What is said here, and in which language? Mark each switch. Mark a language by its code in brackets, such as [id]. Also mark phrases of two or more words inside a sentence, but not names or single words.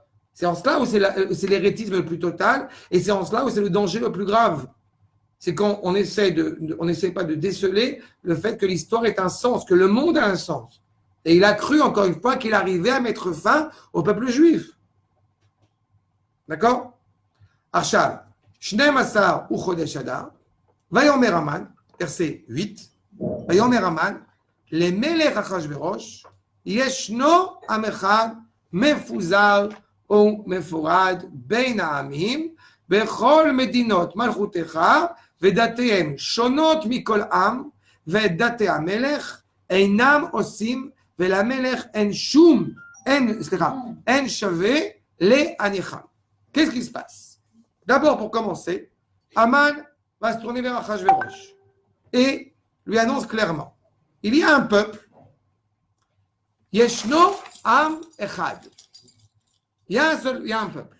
[fr] C'est en cela où c'est l'hérétisme le plus total, et c'est en cela où c'est le danger le plus grave. C'est quand on essaie pas de déceler le fait que l'histoire ait un sens, que le monde a un sens. Et il a cru, encore une fois, qu'il arrivait à mettre fin au peuple juif. D'accord? [he] עכשיו, שנים עשר וחודש אדר, ויאמר המן, [fr] verset 8, [he] ויאמר המן, למלך אחשורוש, ישנו עם אחד, מפוזר ומפורד, בין העמים, בכל מדינות מלכותך, ודתיהם שונות מכל עם, ואת דתי המלך, אינם עושים, ולמלך אין שום, אין שווה להניחם. [fr] Qu'est-ce qui se passe? D'abord, pour commencer, Haman va se tourner vers Achashverosh et lui annonce clairement, il y a un peuple, [he] ישנו עם אחד. [fr] Il y a un peuple.